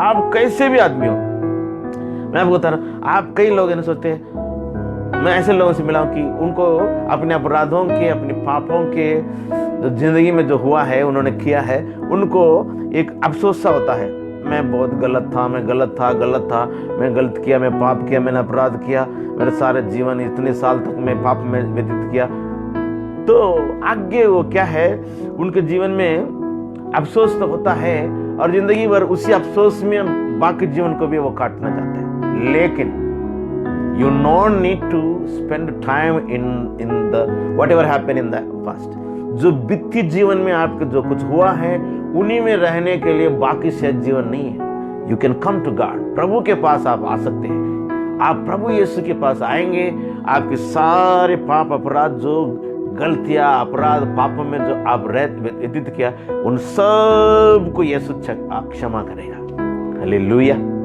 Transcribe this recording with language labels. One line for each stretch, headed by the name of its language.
Hindi: आप कैसे भी आदमी हो, मैं आपको बता रहा हूँ, आप कई लोग ऐसे सोचते हैं, मैं ऐसे लोगों से मिला हूं कि उनको अपने अपराधों के, अपने पापों के जो जिंदगी में जो हुआ है, उन्होंने किया है, उनको एक अफसोस सा होता है, मैं बहुत गलत था, मैं गलत था, मैं गलत किया, मैं पाप किया, मैंने अपराध किया, मेरे सारे जीवन इतने साल तक मैं पाप में व्यतीत किया। तो आगे वो क्या है, उनके जीवन में अफसोस तो होता है और जिंदगी भर उसी अफसोस में बाकी जीवन को भी वो काटना चाहते हैं।
English: लेकिन you don't need to spend time in the whatever happened in the past.
Hindi: जो बीती जीवन में आपके जो कुछ हुआ है, उन्हीं में रहने के लिए बाकी शायद जीवन नहीं है।
English: You can come to God.
Hindi: प्रभु के पास आप आ सकते हैं। आप प्रभु यीशु के पास आएंगे, आपके सारे पाप अपराध, जो गलतियां, अपराध, पापों में जो आप व्यतीत किया, उन सब को यीशु क्षमा करेगा। हालेलुया।